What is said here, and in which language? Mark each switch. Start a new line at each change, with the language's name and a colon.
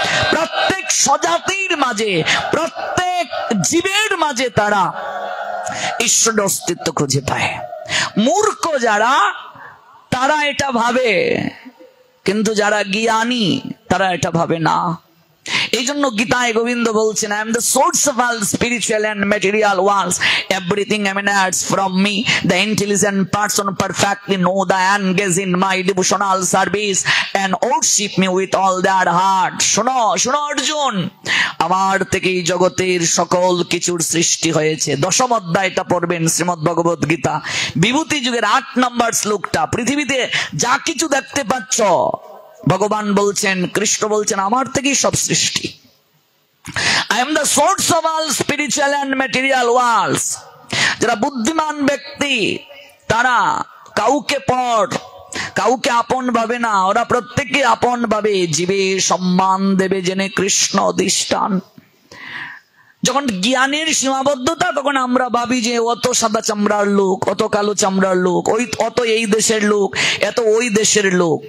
Bangla: প্রত্যেক স্বজাতির মাঝে, প্রত্যেক জীবের মাঝে তারা ঈশ্বরের অস্তিত্ব খুঁজে পায়। মূর্খ যারা, তারা এটা ভাবে, কিন্তু যারা জ্ঞানী তারা এটা ভাবে না। এই জন্য গীতায় গোবিন্দ বলছেন,
English: I am the source of all spiritual and material worlds. Everything emanates from me. The intelligent person perfectly know the engage in my devotional service and worship me with all their heart.
Bangla: শোনো শোনো অর্জুন, আমার থেকেই জগতের সকল কিছুর সৃষ্টি হয়েছে। দশম অধ্যায়টা পড়বেন শ্রীমদ্ ভগবত গীতা, বিভূতি যুগের 8 নম্বর শ্লোকটা। পৃথিবীতে যা কিছু দেখতে পাচ্ছ, ভগবান বলছেন, কৃষ্ণ বলছেন, আমার থেকেই সব সৃষ্টি।
English: I am the source of all spiritual and material worlds.
Bangla: যারা বুদ্ধিমান ব্যক্তি তারা কাউকে পর কাউকে আপন ভাবে না, ওরা প্রত্যেককে আপন ভাবে, জীবে সম্মান দেবে জেনে কৃষ্ণ অধিষ্ঠান। যখন জ্ঞানের সীমাবদ্ধতা, তখন আমরা ভাবি যে অত সাদা চামড়ার লোক, অত কালো চামড়ার লোক, অত এই দেশের লোক, এত ওই দেশের লোক।